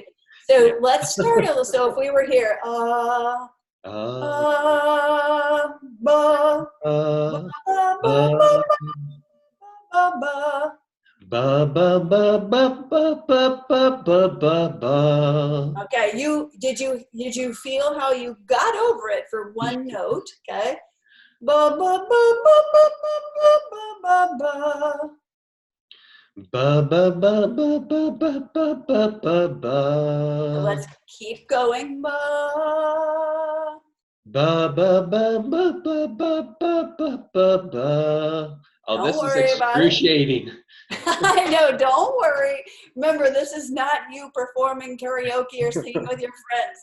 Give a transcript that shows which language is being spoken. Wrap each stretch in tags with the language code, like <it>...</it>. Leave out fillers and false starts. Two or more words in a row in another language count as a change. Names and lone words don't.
<en>So let's start a little. So if we were here, ba, ba, ba, ba, ba, ba. Ba ba ba ba ba ba ba ba ba ba. Okay, did you feel how you got over it for one note? Okay. Ba ba ba ba ba ba ba ba ba. Ba ba ba ba ba ba ba ba ba ba. Let's keep going. Ba. Ba ba ba ba ba ba ba ba ba ba. Oh, Don't this is worry about it. excruciating. I know, don't worry. Remember, this is not you performing karaoke or singing with your friends.</en>